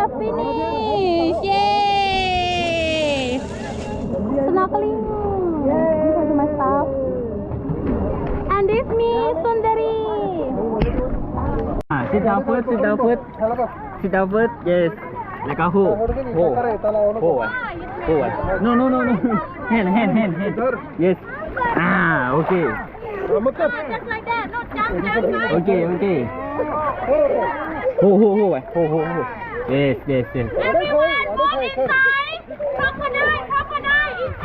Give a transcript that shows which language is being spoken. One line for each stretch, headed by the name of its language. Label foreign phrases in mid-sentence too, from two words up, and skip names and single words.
English: Finish. Yay. Snorkeling. These are my stuff. And this me, Sundari. Sit down first. Sit down first. Sit down first. Yes. Like a ho. Ho. Ho. Ho. No, no, no, no. Hand. Yes. Ah, okay. Just like that. No, jump. Okay. Ho. Yes. Everyone, go inside. Crocodile.